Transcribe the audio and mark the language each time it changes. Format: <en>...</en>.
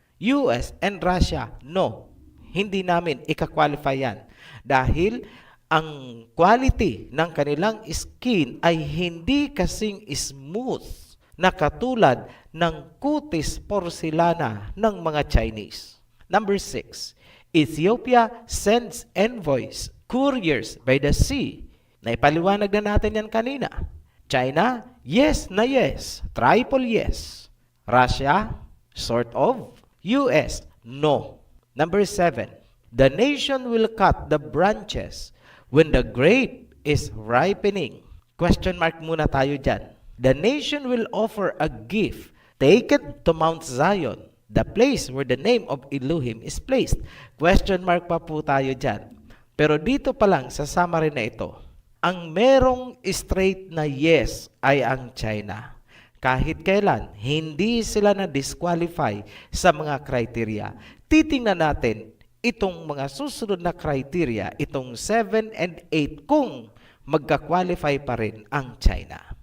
<en>US and Russia, no.</en> <tl>Hindi namin ika-qualify yan. Dahil ang quality ng kanilang skin ay hindi kasing smooth na katulad ng kutis porcelana ng mga Chinese.</tl> <en>Number 6, Ethiopia sends envoys, couriers by the sea.</en> <tl>Naipaliwanag na natin yan kanina. China, yes na yes.</tl> <en>Triple yes. Russia, sort of. US, no. Number 7, the nation will cut the branches when the grape is ripening. Question mark</en> <tl>muna tayo dyan.</tl> <en>The nation will offer a gift taken to Mount Zion, the place where the name of Elohim is placed.</en> <tl>Question mark pa po tayo dyan. Pero dito pa lang sa summary na ito, ang merong straight na yes ay ang China. Kahit kailan, hindi sila na-disqualify sa mga criteria. Titingnan natin itong mga susunod na criteria, itong 7 and 8, kung magka-qualify pa rin ang China.</tl>